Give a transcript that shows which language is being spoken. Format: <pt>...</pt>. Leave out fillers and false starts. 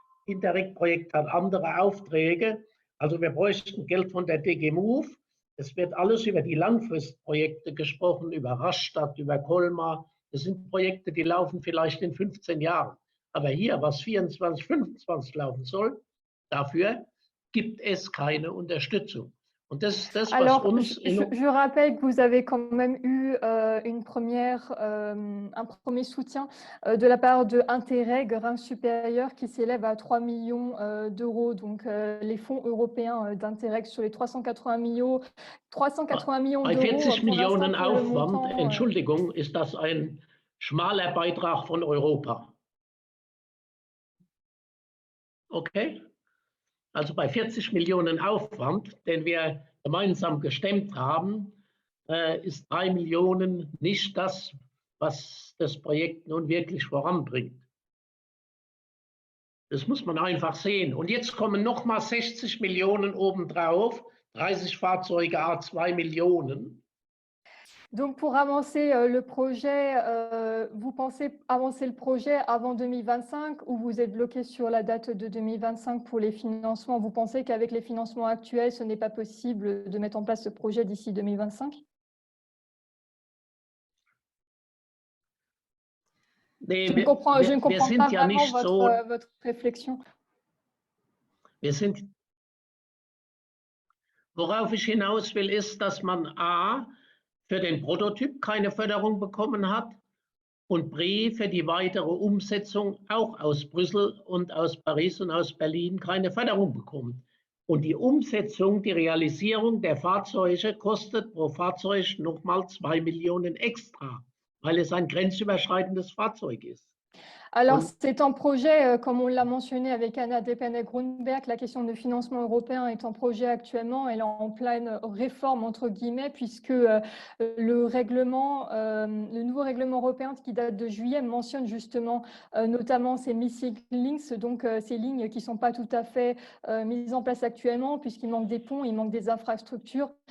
<de>Interreg-Projekt hat andere Aufträge. Also wir bräuchten Geld von der DG Move. Es wird alles über die Langfristprojekte gesprochen, über Rastatt, über Colmar. Das sind Projekte, die laufen vielleicht in 15 Jahren. Aber hier, was 24, 25 laufen soll, dafür gibt es keine Unterstützung. Und das ist das, was Alors, uns...</de> <fr>je rappelle que vous avez quand même eu un premier soutien de la part de Interreg, rang supérieur, qui s'élève à 3 millions d'euros. Donc, les fonds européens d'Interreg sur les 380 millions d'euros.</fr> <de>Bei 40 Millionen Aufwand, Entschuldigung, ist das ein schmaler Beitrag von Europa. Okay? Also bei 40 Millionen Aufwand, den wir gemeinsam gestemmt haben, ist 3 Millionen nicht das, was das Projekt nun wirklich voranbringt. Das muss man einfach sehen. Und jetzt kommen nochmal 60 Millionen obendrauf, 30 Fahrzeuge à 2 Millionen.</de> <fr>Donc, pour avancer le projet, vous pensez avancer le projet avant 2025 ou vous êtes bloqué sur la date de 2025 pour les financements? Vous pensez qu'avec les financements actuels, ce n'est pas possible de mettre en place ce projet d'ici 2025?</fr> <de>Nee,</de> <fr>Je ne comprends pas vraiment votre réflexion.</fr> <de>Worauf ich hinaus will, ist, dass man A, für den Prototyp keine Förderung bekommen hat und B, für die weitere Umsetzung auch aus Brüssel und aus Paris und aus Berlin keine Förderung bekommt. Und die Umsetzung, die Realisierung der Fahrzeuge kostet pro Fahrzeug nochmal 2 Millionen extra, weil es ein grenzüberschreitendes Fahrzeug ist.</de> <fr>Alors, c'est un projet, comme on l'a mentionné avec Anna Depeneg-Grunberg, la question de financement européen est en projet actuellement, elle est en pleine réforme, entre guillemets, puisque le nouveau règlement européen qui date de juillet mentionne justement notamment ces missing links, donc ces lignes qui ne sont pas tout à fait mises en place actuellement, puisqu'il manque des ponts, il manque des infrastructures.</fr>